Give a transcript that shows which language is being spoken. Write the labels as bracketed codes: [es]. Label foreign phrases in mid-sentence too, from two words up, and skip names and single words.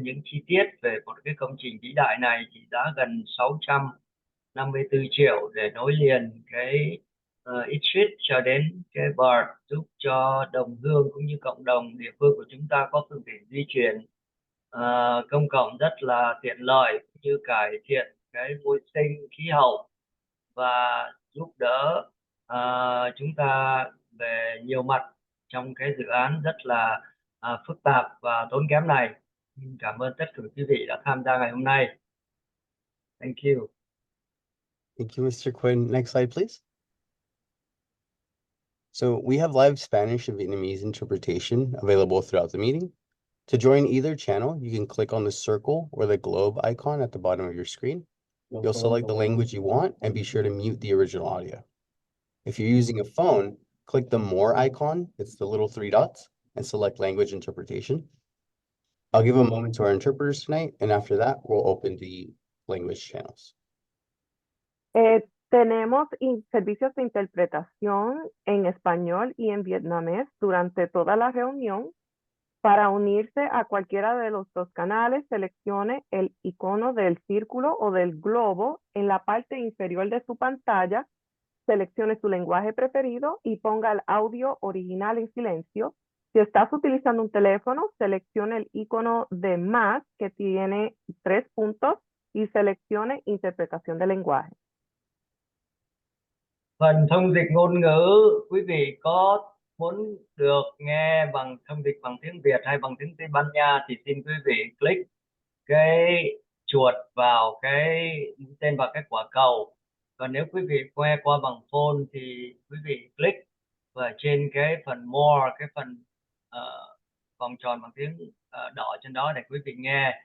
[vi] những chi tiết về một cái công trình vĩ đại này trị giá gần 654 triệu để nối liền cái East Street cho đến cái BART, giúp cho đồng hương cũng như cộng đồng địa phương của chúng ta có phương tiện di chuyển công cộng rất là tiện lợi, cũng như cải thiện cái môi sinh khí hậu và giúp đỡ chúng ta về nhiều mặt trong cái dự án rất là phức tạp và tốn kém này. Cảm ơn tất cả quý vị đã tham gia ngày hôm nay. [en] Thank you. Thank you, Mr. Quinn. Next slide, please. So we have live Spanish and Vietnamese interpretation available throughout the meeting. To join either channel, you can click on the circle or the globe icon at the bottom of your screen. You'll select the language you want and be sure to mute the original audio. If you're using a phone, click the More icon, it's the little three dots, and select Language Interpretation. I'll give a moment to our interpreters tonight, and after that, we'll open the language channels. [es] Tenemos servicios de interpretación en español y en vietnamés durante toda la reunión. Para unirse a cualquiera de los dos canales, seleccione el icono del círculo o del globo en la parte inferior de su pantalla, seleccione su lenguaje preferido y ponga el audio original en silencio. Si estás utilizando un teléfono, seleccione el icono de más que tiene 3 puntos y seleccione interpretación de lenguaje. [vi] Phần thông dịch ngôn ngữ, quý vị có muốn được nghe bằng thông dịch bằng tiếng Việt hay bằng tiếng Tây Ban Nha thì xin quý vị click cái chuột vào cái tên vào cái quả cầu. Còn nếu quý vị nghe qua bằng phone thì quý vị click và trên cái phần more, cái phần vòng tròn bằng tiếng đỏ trên đó để quý vị nghe.